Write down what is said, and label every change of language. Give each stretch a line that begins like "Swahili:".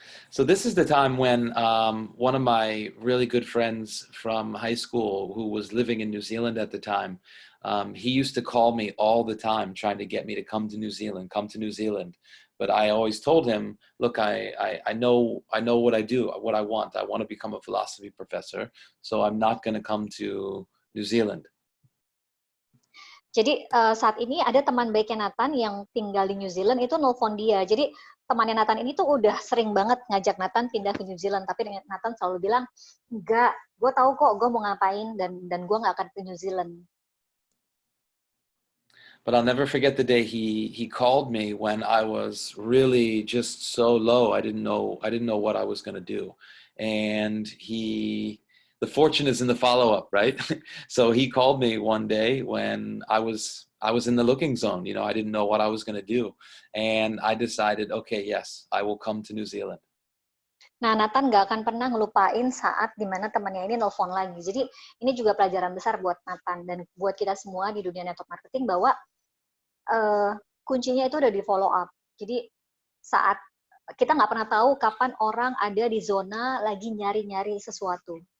English: So this is the time when one of my really good friends from high school, who was living in New Zealand at the time, he used to call me all the time trying to get me to come to New Zealand, come to New Zealand. But I always told him, look, I know what I do, what I want. I want to become a philosophy professor, so I'm not going to come to New Zealand.
Indonesian: Jadi saat ini ada teman baiknya Nathan yang tinggal di New Zealand, itu nelfon dia. Jadi temannya Nathan ini tuh udah sering banget ngajak Nathan pindah ke New Zealand, tapi Nathan selalu bilang, enggak, gue tahu kok gue mau ngapain, dan gue nggak akan ke New Zealand.
English: But I'll never forget the day he called me when I was really just so low. I didn't know what I was going to do, and the fortune is in the follow-up, right? So he called me one day when I was in the looking zone. You know, I didn't know what I was going to do, and I decided, okay, yes, I will come to New Zealand.
Indonesian: Nah, Nathan nggak akan pernah ngelupain saat dimana temannya ini nelfon lagi. Jadi ini juga pelajaran besar buat Nathan dan buat kita semua di dunia network marketing, bahwa kuncinya itu udah di follow up. Jadi saat kita nggak pernah tahu kapan orang ada di zona lagi nyari-nyari sesuatu.